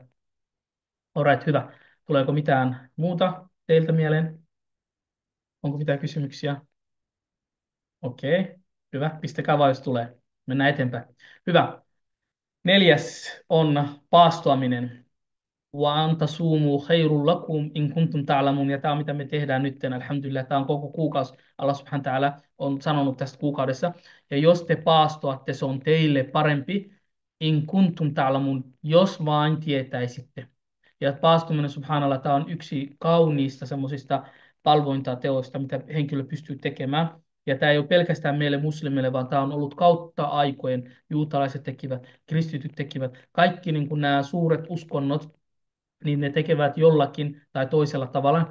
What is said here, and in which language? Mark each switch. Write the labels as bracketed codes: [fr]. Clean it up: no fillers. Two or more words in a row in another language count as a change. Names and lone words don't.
[fi] Alright, hyvä. Tuleeko mitään muuta teiltä mieleen? Onko mitään kysymyksiä? Okei, hyvä. Pistäkää vaan, jos tulee. Mennään eteenpäin. Hyvä. 4. on paastoaminen. [ar] وأن تصوموا خير لكم إن كنتم تعلمون. [fi] Ja tämä on mitä me tehdään nyt. Alhamdulillah, tämä on koko kuukausi. [ar] الله سبحانه وتعالى [fi] on sanonut tästä kuukaudessa. Ja jos te paastoatte, se on teille parempi. [ar] إن كنتم تعلمون, [fi] jos vain tietäisitte. Ja paastuminen, subhanallah, tämä on yksi kauniista semmoisista palvointateoista, mitä henkilö pystyy tekemään. Ja tämä ei ole pelkästään meille muslimeille, vaan tämä on ollut kautta aikojen. Juutalaiset tekivät, kristityt tekivät, kaikki niin kuin nämä suuret uskonnot, niin ne tekevät jollakin tai toisella tavalla.